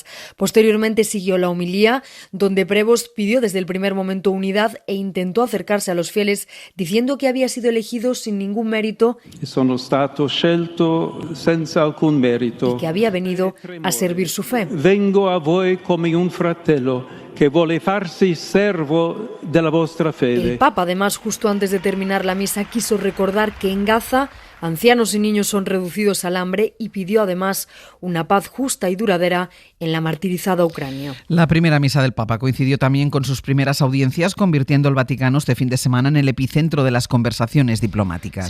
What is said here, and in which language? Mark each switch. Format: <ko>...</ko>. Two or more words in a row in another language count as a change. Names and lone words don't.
<es>Posteriormente siguió la homilía, donde Prevost pidió desde el primer momento unidad e intentó acercarse a los fieles, diciendo que había sido elegido sin ningún mérito y que había venido a servir su fe.</es> <it>Vengo a voi come un fratello che vuole farsi servo della vostra fede.</it> <es>El Papa, además, justo antes de terminar la misa, quiso recordar que en Gaza ancianos y niños son reducidos al hambre, y pidió además una paz justa y duradera en la martirizada Ucrania. La primera misa del Papa coincidió también con sus primeras audiencias, convirtiendo el Vaticano este fin de semana en el epicentro de las conversaciones diplomáticas.</es>